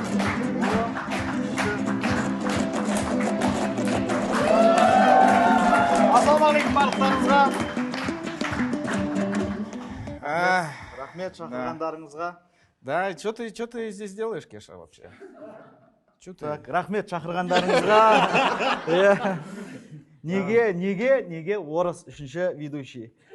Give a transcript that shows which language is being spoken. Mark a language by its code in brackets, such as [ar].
[kk] Ассалаумағалейкум барлықтарыңызға. Рахмет шақырғандарыңызға. [ru] Да, что ты здесь делаешь, Кеша, вообще? [kk] Так, рахмет шақырғандарыңызға. Неге орыс үшінші ведущий?